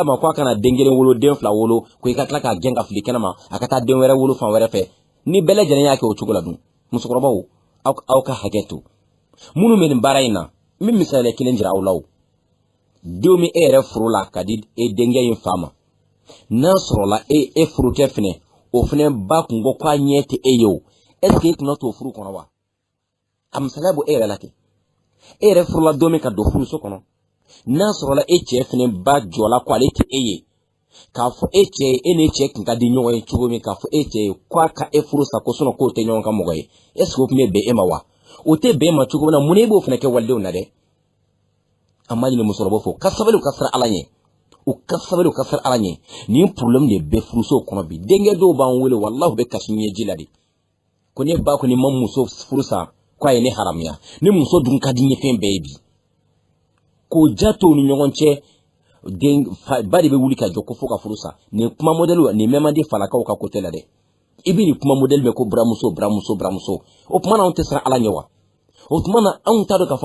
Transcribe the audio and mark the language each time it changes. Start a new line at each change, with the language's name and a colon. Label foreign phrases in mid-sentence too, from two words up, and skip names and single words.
Bambara: ma ko a kana den kelen wolo den fila wolo ko i ka tila k'a gɛn ka fili kɛnɛ ma a ka taa den wɛrɛ wolo fan wɛrɛ fɛ ni bɛɛ lajɛlen y'a kɛ o cogo la dun musokɔrɔbaw aw ka hakɛ to minnu bɛ nin baara in na n bɛ misaliya kelen jira aw la o denw min e yɛrɛ furu la ka di e denkɛ in fa ma n'a sɔrɔla e furukɛ fɛnɛ o fɛnɛ ba kun ko k'a ɲɛ tɛ e ye o
French: est ce que
Bambara: e tɛna t'o furu kɔnɔ wa a misaliya bɔ e yɛrɛ la kɛ e yɛrɛ furula don min ka don furuso kɔnɔ n'a sɔrɔla e cɛ fɛnɛ ba jɔla ko ale tɛ e ye k'a fɔ e cɛ e ni cɛ kun ka di ɲɔgɔn ye cogo min k'a fɔ e cɛ ye k'a ka e furu sa ko k'o tɛ ɲɔgɔn ka mɔgɔ ye
French: est-ce que
Bambara: o tun bɛ bɛn e ma wa o tɛ bɛn e ma cogo min na mun e b'o fɛnɛ kɛ walidenw na dɛ an b'a ɲini musokɔrɔbaw fɛ u ka sabali u ka siran Ala ɲɛ u ka sabali u ka siran Ala ɲɛ nin problème de bɛ furusow kɔnɔ bi denkɛ dɔw b'an wele wallahi u bɛ kasi ɲɛji la de ko ne ba ko ni ma muso furu sa ko a ye ne haramuya ni muso dun ka di n ye fɛn bɛɛ ye bi k'o ja to ni ɲɔgɔn cɛ den ba de bɛ wuli ka jɔ ko fo ka furu sa nin kuma modèle nin mɛn man di falakaw ka côté la dɛ i bɛ nin kuma modèle mɛn ko buramuso o tuma na anw tɛ siran Ala ɲɛ wa o tuma na anw t'a dɔn k'a fɔ